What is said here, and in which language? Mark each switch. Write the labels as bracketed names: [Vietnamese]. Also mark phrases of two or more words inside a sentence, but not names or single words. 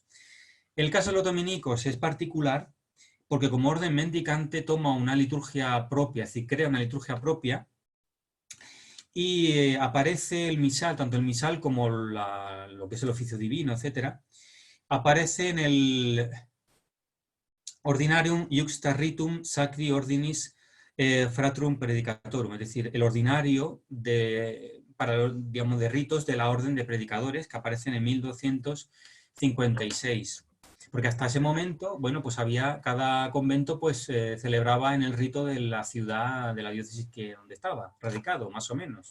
[Spanish] El caso de los dominicos es particular porque como orden mendicante toma una liturgia propia, es decir, crea una liturgia propia y aparece el misal, tanto el misal como lo que es el oficio divino, etcétera, aparece en el Ordinarium iuxta ritum sacri ordinis fratrum predicatorum, es decir, el ordinario digamos, de ritos de la orden de predicadores que aparecen en 1256. Porque hasta ese momento, bueno, pues cada convento pues celebraba en el rito de la ciudad, de la diócesis donde estaba radicado, más o menos.